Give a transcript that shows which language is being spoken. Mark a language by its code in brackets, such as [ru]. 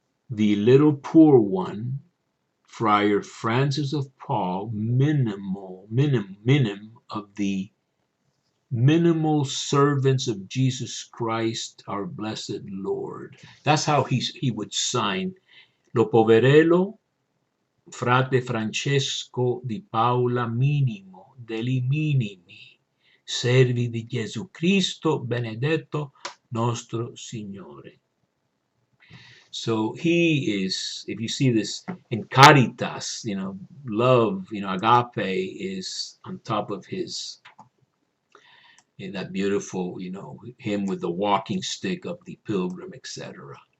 [en] The little poor one, Friar Francis of Paul, minim of the minimal servants of Jesus Christ, our blessed Lord. That's how he would sign. [it] Lo poverello, frate Francesco di Paula minimo, degli minimi, servi di Gesù Cristo, benedetto nostro Signore. [en] So he is, if you see this in Caritas, love, agape is on top of his, that beautiful, him with the walking stick of the pilgrim, etc.